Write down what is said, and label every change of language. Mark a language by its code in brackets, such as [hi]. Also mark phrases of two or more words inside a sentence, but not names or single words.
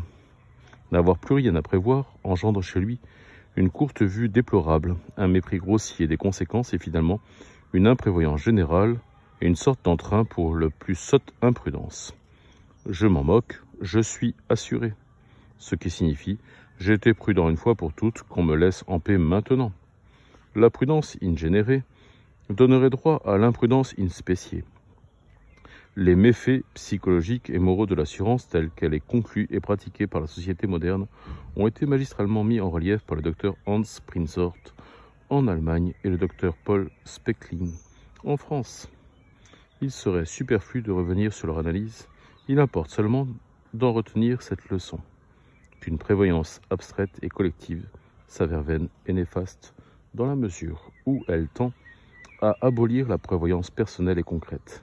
[fr] N'avoir plus rien à prévoir engendre chez lui une courte vue déplorable, un mépris grossier des conséquences et finalement une imprévoyance générale et une sorte d'entrain pour le plus sotte imprudence. Je m'en moque, je suis assuré. Ce qui signifie « j'ai été prudent une fois pour toutes, qu'on me laisse en paix maintenant ». La prudence [la] in genere [fr] donnerait droit à l'imprudence [la] in specie. [fr] Les méfaits psychologiques et moraux de l'assurance telle qu'elle est conclue et pratiquée par la société moderne ont été magistralement mis en relief par le docteur Hans Prinzhorn en Allemagne et le docteur Paul Speckling en France. Il serait superflu de revenir sur leur analyse, il importe seulement d'en retenir cette leçon, qu'une prévoyance abstraite et collective s'avère vaine et néfaste dans la mesure où elle tend à abolir la prévoyance personnelle et concrète.